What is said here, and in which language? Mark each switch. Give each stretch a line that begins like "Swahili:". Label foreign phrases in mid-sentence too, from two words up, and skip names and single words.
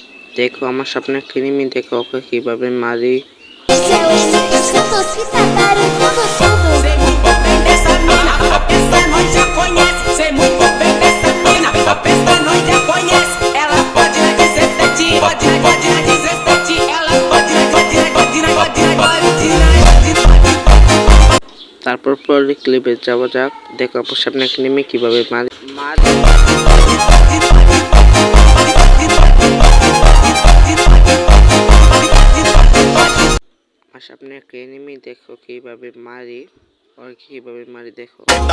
Bangla: দেখো আমার সামনে একটা এনিমি, দেখো ওকে কিভাবে মারি।
Portuguese: Sei muito bem dessa mina, a peça nós já conhece. Sei muito bem dessa mina, a peça nós já conhece. Ela pode na 17, pode na 17. Ela pode na 17.
Bangla: তারপর পরের ক্লিপে যাওয়া যাক। দেখো আমার সামনে একটা এনিমি কিভাবে মারি। আমার সামনে একটা এনিমি, দেখো কিভাবে মারি, আর কিভাবে মারি দেখো।